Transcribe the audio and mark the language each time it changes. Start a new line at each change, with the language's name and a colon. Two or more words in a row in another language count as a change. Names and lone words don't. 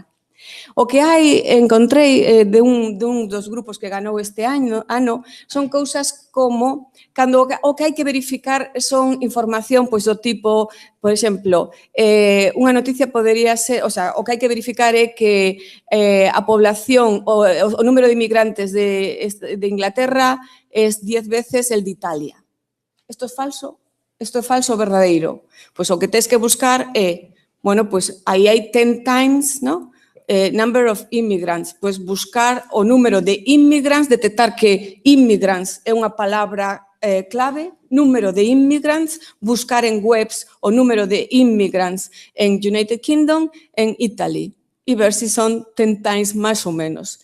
Galician: O que encontrei de un dos grupos que ganou este ano son cousas como cando o que hai que verificar son información pois do tipo, por exemplo, unha noticia podería ser, o sea, o que hai que verificar é que a población, o número de inmigrantes de Inglaterra
Spanish: es 10 veces el de Italia.
Galician: Isto é falso? Isto é falso ou verdadeiro? Pois o que tens que buscar é, bueno, pois aí hai 10 times, ¿no?
English: Number of immigrants,
Galician: pois buscar o número de immigrants, detectar que immigrants é unha palabra clave, número de immigrants, buscar en webs o número de immigrants en United Kingdom, en Italy, e ver se son 10 times máis ou menos.